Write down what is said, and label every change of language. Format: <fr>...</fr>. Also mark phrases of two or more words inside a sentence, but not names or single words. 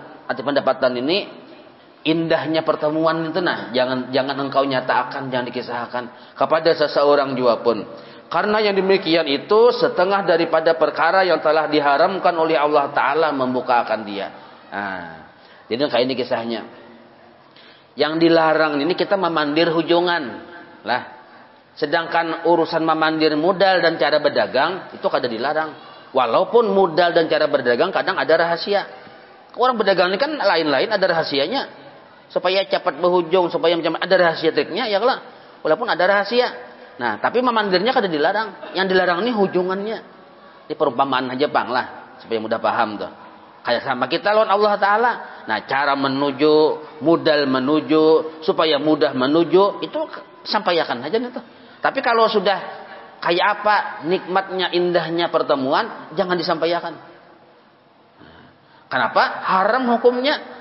<id>Arti pendapatan ini indahnya pertemuan itu, nah, jangan engkau nyatakan, jangan dikisahkan kepada seseorang juga pun. Karena yang demikian itu setengah daripada perkara yang telah diharamkan oleh Allah Ta'ala membukakan dia. Nah, jadi kayak ini kisahnya.</id> <bjn>Yang dilarang ini kita memandir hujungan. Lah, sedangkan urusan memandir modal dan cara berdagang itu kada dilarang.</bjn> <id>Walaupun modal dan cara berdagang kadang ada rahasia. Orang berdagang ini kan lain-lain ada rahasianya. Supaya cepat berhujung, supaya macam ada rahasia triknya, ya lah. Walaupun ada rahasia.</id> <bjn>Nah, tapi memandirnya kada dilarang. Yang dilarang ini hujungannya.</bjn> <id>Ini perumpamaan aja bang lah, supaya mudah paham tuh.</id> <bjn>Kayak sama kita lawan Allah Ta'ala.</bjn> <id>Nah, cara menuju, modal menuju, supaya mudah menuju, itu sampaikan aja nih tuh. Tapi kalau sudah kayak apa nikmatnya, indahnya pertemuan, jangan disampaikan. Kenapa? Haram hukumnya.</id>